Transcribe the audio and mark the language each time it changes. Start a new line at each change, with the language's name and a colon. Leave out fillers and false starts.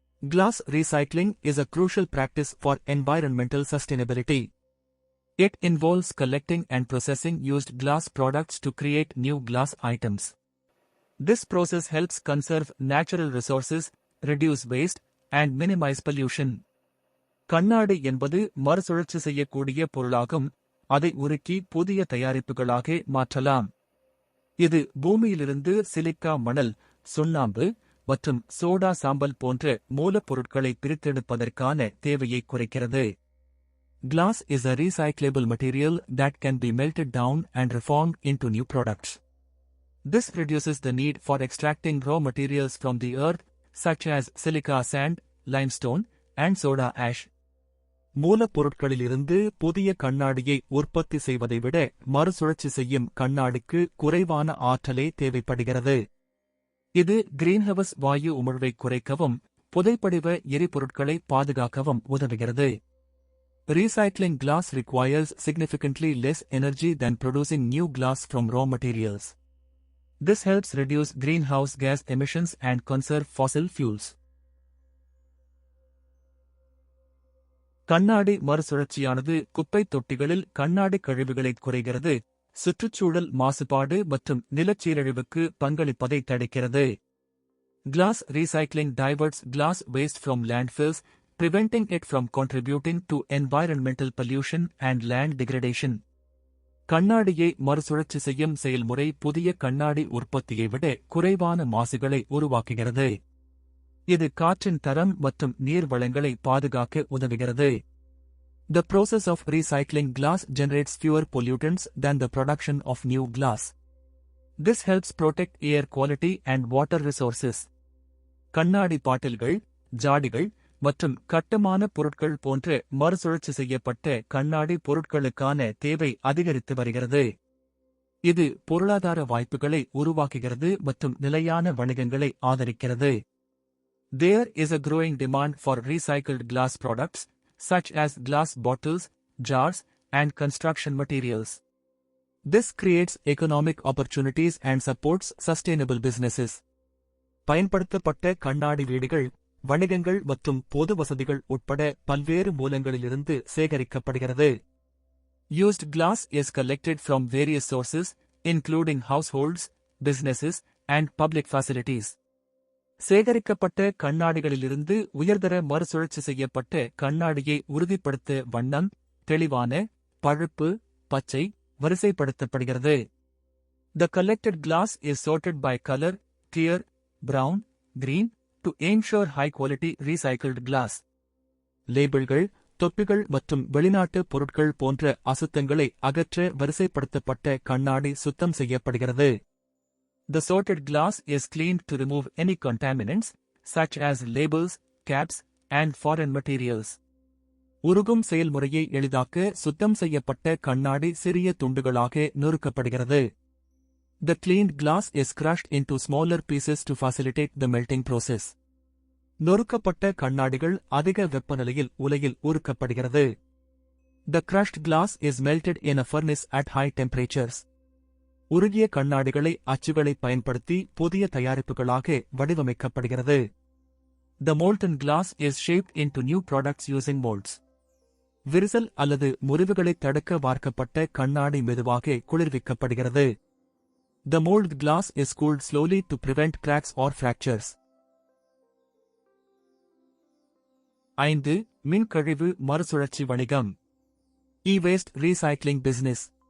English: Glass recycling is a crucial practice for environmental sustainability. It involves collecting and processing used glass products to create new glass items. This process helps conserve natural resources, reduce waste, and minimize pollution.
Tamil: கண்ணாடி என்பது மறுசுழற்சி செய்யக்கூடிய பொருளாகும், அதை உருக்கி புதிய தயாரிப்புகளாக மாற்றலாம். இது பூமியிலிருந்து சிலிக்கா மணல், சுண்ணாம்பு மற்றும் சோடா சாம்பல் போன்ற மூலப்பொருட்களை பிரித்தெடுப்பதற்கான தேவையை குறைக்கிறது.
English: Glass is a recyclable material that can be melted down and reformed into new products. This reduces the need for extracting raw materials from the earth, such as silica sand, limestone, and soda ash.
Tamil: மூலப்பொருட்களிலிருந்து புதிய கண்ணாடியை உற்பத்தி செய்வதை விட மறுசுழற்சி செய்யும் கண்ணாடிக்கு குறைவான ஆற்றலே தேவைப்படுகிறது. இது கிரீன்ஹவுஸ் வாயு உமிழ்வை குறைக்கவும் புதைப்படிவ எரிபொருட்களை பாதுகாக்கவும் உதவுகிறது.
English: Recycling glass requires significantly less energy than producing new glass from raw materials. This helps reduce greenhouse gas emissions and conserve fossil fuels.
Tamil: கண்ணாடி மறுசுழற்சியானது குப்பைத் தொட்டிகளில் கண்ணாடி கழிவுகளை குறைகிறது, சுற்றுச்சூழல் மாசுபாடு மற்றும் நிலச்சீரழிவுக்கு பங்களிப்பதை தடுக்கிறது.
English: Glass recycling diverts glass waste from landfills, preventing it from contributing to environmental pollution and land degradation.
Tamil: கண்ணாடியை மறுசுழற்சி செய்யும் செயல்முறை புதிய கண்ணாடி உற்பத்தியை விட குறைவான மாசுகளை உருவாக்குகிறது. இது காற்றின் தரம் மற்றும் நீர் வளங்களை பாதுகாக்க உதவுகிறது.
English: The process of recycling glass generates fewer pollutants than the production of new glass. This helps protect air quality and water resources.
Tamil: கண்ணாடி பாட்டில்கள், ஜாடிகள் மற்றும் கட்டுமான பொருட்கள் போன்ற மறுசுழற்சி செய்யப்பட்ட கண்ணாடி பொருட்களுக்கான தேவை அதிகரித்து வருகிறது. இது பொருளாதார வாய்ப்புகளை உருவாக்குகிறது மற்றும் நிலையான வணிகங்களை ஆதரிக்கிறது.
English: There is a growing demand for recycled glass products, such as glass bottles, jars, and construction materials. This creates economic opportunities and supports sustainable businesses.
Tamil: பயன்படுத்தப்பட்ட கண்ணாடி வீடுகள், வணிகங்கள் மற்றும் பொது வசதிகள் உட்பட பல்வேறு மூலங்களிலிருந்து சேகரிக்கப்படுகிறது.
English: Used glass is collected from various sources, including households, businesses, and public facilities.
Tamil: சேகரிக்கப்பட்ட கண்ணாடிகளிலிருந்து உயர்தர மறுசுழற்சி செய்யப்பட்ட கண்ணாடியை உறுதிப்படுத்த வண்ணம், தெளிவான, பழுப்பு, பச்சை வரிசைப்படுத்தப்படுகிறது.
English: The collected glass is sorted by color, clear, brown, green, to ensure high-quality recycled glass.
Tamil: லேபிள்கள், தொப்பிகள் மற்றும் வெளிநாட்டு பொருட்கள் போன்ற அசுத்தங்களை அகற்ற வரிசைப்படுத்தப்பட்ட கண்ணாடி சுத்தம் செய்யப்படுகிறது.
English: The sorted glass is cleaned to remove any contaminants, such as labels, caps, and foreign materials.
Tamil: உருகும் செயல்முறையை எளிதாக்க சுத்தம் செய்யப்பட்ட கண்ணாடி சிறிய துண்டுகளாக நொறுக்கப்படுகிறது.
English: The cleaned glass is crushed into smaller pieces to facilitate the melting process.
Tamil: நொறுக்கப்பட்ட கண்ணாடிகள் அதிக வெப்பநிலையில் உலையில் உருக்கப்படுகிறது.
English: The crushed glass is melted in a furnace at high temperatures.
Tamil: உருகிய கண்ணாடிகளை அச்சுகளை பயன்படுத்தி புதிய தயாரிப்புகளாக வடிவமைக்கப்படுகிறது.
English: The molten glass is shaped into new products using molds.
Tamil: விரிசல் அல்லது முறிவுகளை தடுக்க வார்க்கப்பட்ட கண்ணாடி மெதுவாக குளிர்விக்கப்படுகிறது.
English: The molded glass is cooled slowly to prevent cracks or fractures.
Tamil: 5. மின்கழிவு மறுசுழற்சி வணிகம்.
English: E-waste recycling business.